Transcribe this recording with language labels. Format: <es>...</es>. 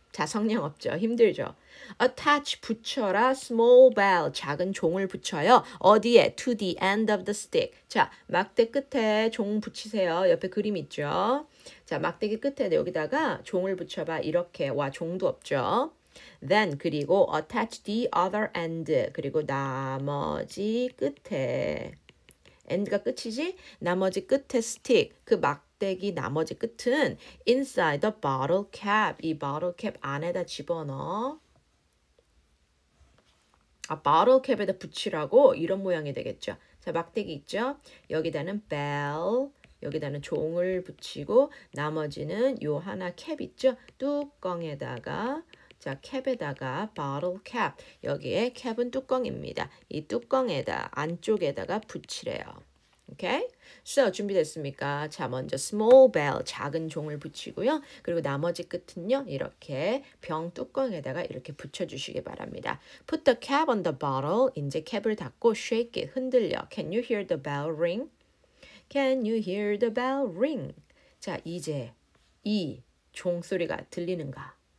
<ko>자, 성냥 없죠. 힘들죠. Attach 붙여라.</ko> <en>Small bell</en> <ko>작은 종을 붙여요.</ko> <en>어디에? To the end of the stick.</en> <ko>자, 막대 끝에 종 붙이세요. 옆에 그림 있죠. 자, 막대기 끝에 여기다가 종을 붙여봐. 이렇게. 와, 종도 없죠.</ko> <en>Then 그리고 attach the other end.</en> <ko>그리고 나머지 끝에. end가 끝이지? 나머지 끝에 stick. 그 막대기 나머지 끝은</ko> <en>inside the bottle cap.</en> <ko>이 bottle cap 안에다 집어넣어. 아, bottle cap에다 붙이라고 이런 모양이 되겠죠. 자, 막대기 있죠? 여기다는 bell, 여기다는 종을 붙이고 나머지는 요 하나 캡 있죠? 뚜껑에다가 자, 캡에다가 bottle cap. 여기에 캡은 뚜껑입니다. 이 뚜껑에다 안쪽에다가 붙이래요. 오케이? So, 준비됐습니까? 자, 먼저</ko> <en>small bell,</en> <ko>작은 종을 붙이고요. 그리고 나머지 끝은요. 이렇게 병 뚜껑에다가 이렇게 붙여주시기 바랍니다.</ko> <en>Put the cap on the bottle.</en> <ko>이제 캡을 닫고 shake it, 흔들려.</ko> <en>Can you hear the bell ring? Can you hear the bell ring?</en> <ko>자, 이제 이 종소리가 들리는가?</ko>